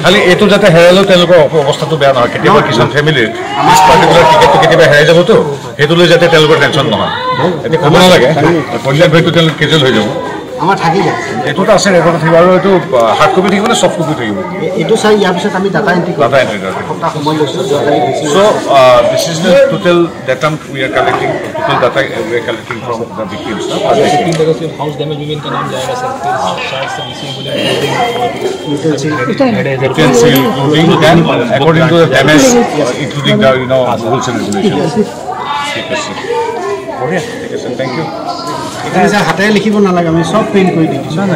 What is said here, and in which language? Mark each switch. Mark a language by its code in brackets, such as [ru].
[as] খালি এইটো যাতে হেৰালেও তেওঁলোকৰ অৱস্থাটো বেয়া নহয়। কেতিয়াবা কিছুমান ফেমিলিৰ পাৰ্টিকুলাৰ টিকেটটো কেতিয়াবা হেৰাই যাবতো, সেইটো লৈ যাতে তেওঁলোকৰ টেনশ্যন নহয়। এতিয়া ক'ব নালাগে, কল্যাণ ভাইটো তেওঁলোক কেজুৱেল হৈ যাব। আমাৰ থাকি যায়, এইটোতো আছে ৰেকৰ্ড থাকিব। আৰু এইটো হাৰ্ড কপি থাকিব নে চফ্ট কপি থাকিব? এইটো চাই ইয়াৰ পিছত আমি ডাটা এণ্ট্ৰি ডাটা এণ্ট্ৰি এসপ্তাহ সময় লৈছোঁ। [en] So this is the total data we are collecting, total data we are collecting from the victims. [hi] House damage भी इनका नाम जाएगा सर, शायद से [en] utensil including them according to the damage, including the rules and regulations. [as] ঠিক আছে, বঢ়িয়া, ঠিক আছে, থেংক ইউ। এখানে যে হাতেৰে লিখিব নালাগে, আমি সব প্ৰিণ্ট কৰি দি দিছোঁ।